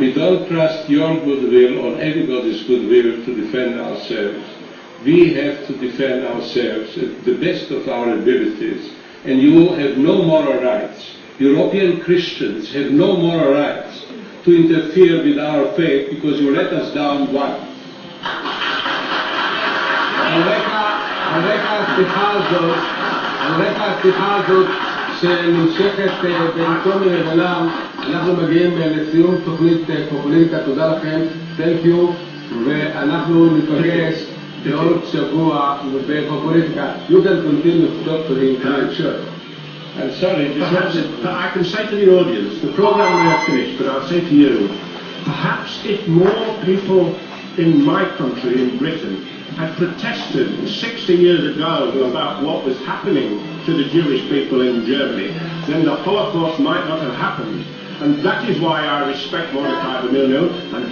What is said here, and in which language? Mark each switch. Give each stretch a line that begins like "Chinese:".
English: We don't trust your goodwill or anybody's goodwill to defend ourselves. We have to defend ourselves at the best of our abilities. And you have no moral rights. European Christians have no moral rights to interfere with our faith because you let us down once.
Hebrew: על רקע השיחה הזאת שנמשכת במקום מרבלם, אנחנו מגיעים לסיום תוכנית פופוליטיקה. תודה לכם,
English: thank you,
Hebrew: ואנחנו ניפגש בעוד שבוע בפופוליטיקה.
English: You can continue to talk to him. Sure. I'm sorry, perhaps I can say to the audience, the program may have finished, but I'll say to you, perhaps if more people in my country, in Britain, had protested 60 years ago about what was happening to the Jewish people in Germany, then the Holocaust might not have happened. And that is why I respect Mordecai Vanunu, and